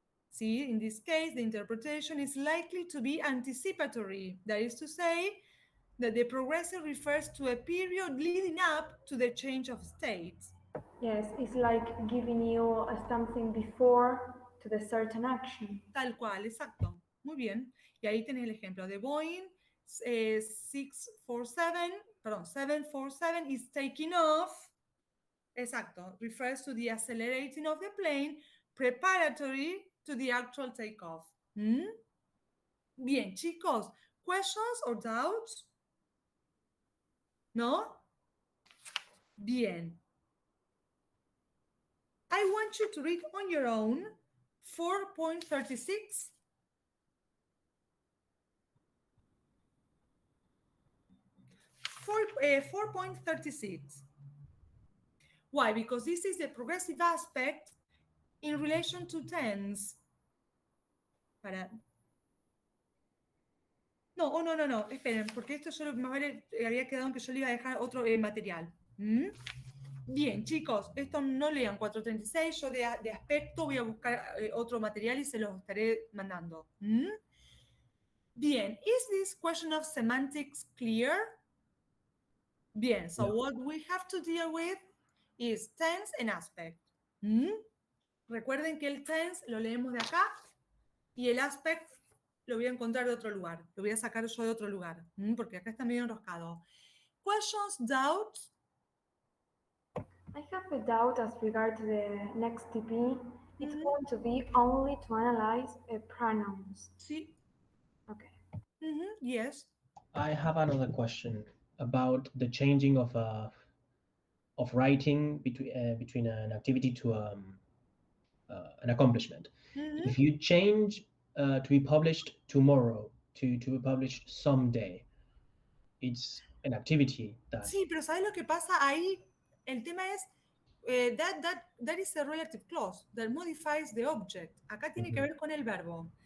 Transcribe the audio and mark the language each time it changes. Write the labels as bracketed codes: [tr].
[en] See, in this case, the interpretation is likely to be anticipatory. That is to say, that the progressive refers to a period leading up to the change of state. Yes, it's like giving you something before to the certain action. [es] Tal cual, exacto. Muy bien. Y ahí tenés el ejemplo de Boeing 747 [en] is taking off. [es] Exacto. [en] Refers to the accelerating of the plane preparatory to the actual takeoff. [es] ¿Mm? Bien, chicos, [en] questions or doubts? [es] ¿No? Bien. [en] I want you to read on your own 4.36. 4.36. Why? Because this is the progressive aspect in relation to tense. [es] Para. No, oh, no, esperen, porque esto yo más vale había quedado en que yo le iba a dejar otro material. ¿Mm? Bien, chicos, esto no lean 436, yo de aspecto voy a buscar otro material y se los estaré mandando. ¿Mm? Bien, [en] is this question of semantics clear? Bien, so what we have to deal with is tense and aspect. ¿Mm? [es] Recuerden que el tense lo leemos de acá y el aspect lo voy a encontrar de otro lugar. Lo voy a sacar yo de otro lugar, porque acá está medio enroscado. [en] Questions, doubts? I have a doubt as regard to the next TP. It's going to be only to analyze pronouns. [es] Sí. [en] Okay. Yes. I have another question about the changing of writing between an activity to an accomplishment. If you change to be published tomorrow to be published someday, it's an activity that. [es] Sí, pero ¿sabes lo que pasa ahí? El tema es [en] that is a relative clause that modifies the object. [es] Acá tiene que ver con el verbo.